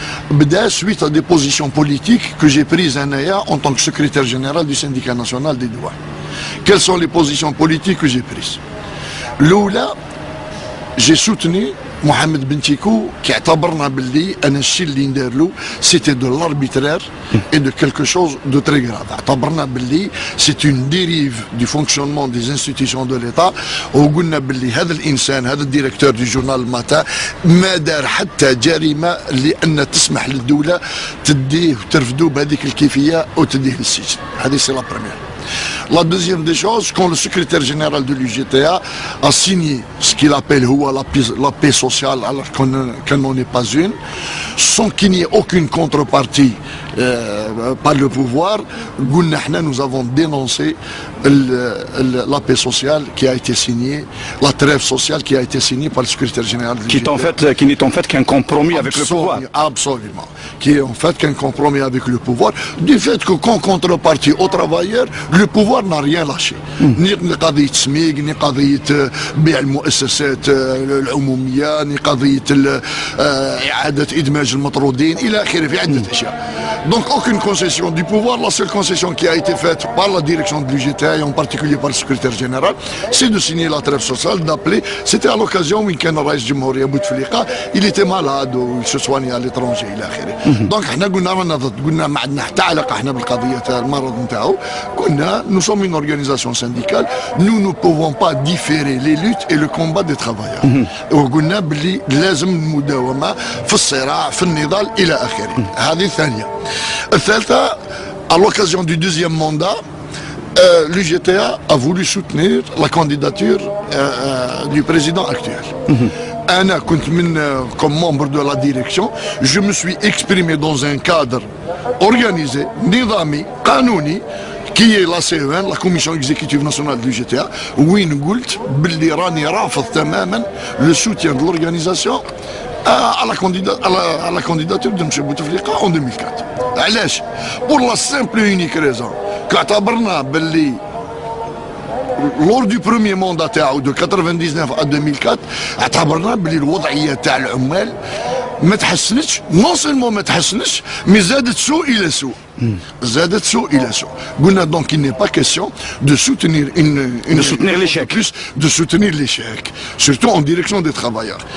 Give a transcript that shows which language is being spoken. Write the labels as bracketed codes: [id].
[ar] بدأ [fr] suite à des positions politiques que j'ai prises en tant que secrétaire général du syndicat national des douanes. Quelles sont les positions politiques que j'ai prises? L'oula, j'ai soutenu Mohamed Bentikou qui [ar] اعتبرنا باللي أنا الشيء اللي نديرلو [fr] c'était de l'arbitraire et de quelque chose de très grave. [ar] اعتبرنا باللي [fr] c'est une dérive du fonctionnement des institutions de l'État [ar] وقلنا باللي هذا الإنسان هذا الديريكتور [fr] du journal [ar] الماتا ما دار حتى جريمة لأن تسمح للدولة تديه وترفدوه بهذيك الكيفية وتديه للسجن. هذه [fr] c'est la première. La deuxième des choses, quand le secrétaire général de l'UGTA a signé ce qu'il appelle la paix sociale alors qu'elle n'en est pas une, sans qu'il n'y ait aucune contrepartie par le pouvoir, nous avons dénoncé la paix sociale qui a été signée, la trêve sociale qui a été signée par le secrétaire général de l'UGTA. Qui n'est en fait qu'un compromis avec le pouvoir. Absolument. Qui est en fait qu'un compromis avec le pouvoir, du fait que qu'en contrepartie aux travailleurs, le pouvoir n'a rien lâché. Ni [ar] قضية سميق, [fr] ni [ar] قضية بيع المؤسسات العمومية, ni قضية إعادة إدماج المطرودين إلى آخره في عدة أشياء. [fr] Donc aucune concession du pouvoir. La seule concession qui a été faite par la direction de l'UGTA et en particulier par le secrétaire général, c'est de signer la trêve sociale, d'appeler. C'était à l'occasion où il était malade ou il se soignait à l'étranger [ar] إلى آخره. Donc احنا قلنا رانا ضد, قلنا ما عندنا حتى علاقة احنا بالقضية تاع المرض نتاعو. قلنا [fr] nous sommes une organisation syndicale, nous ne pouvons pas différer les luttes et le combat des travailleurs. [ar] وقلنا باللي لازم المداومة في الصراع في النضال إلى آخره. هذه الثانية. الثالثة, [fr] à l'occasion du deuxième mandat, l'UGTA a voulu soutenir la candidature du président actuel. Anna, comme membre de la direction, je me suis exprimé dans un cadre organisé, [ar] nidami, qanouni, [fr] qui est la CEN, la Commission exécutive nationale du GTA, où nous [ar] قلت باللي راني رافض تماما [fr] le soutien de l'organisation à la candidature de M. Bouteflika en 2004. [ar] علاش؟ [fr] Pour la simple et unique raison qu' [ar] اعتبرنا باللي [fr] lors du premier mandat de 99 à 2004 [ar] اعتبرنا باللي الوضعيه تاع العمال ما تحسنتش [fr] نون سولمون [ar] ما تحسنتش مي زادت سوء الى سوء زادت سوء الى سوء قلنا دونك [fr] il n'est pas question de soutenir de soutenir l'échec de soutenir l'échec surtout en direction des travailleurs.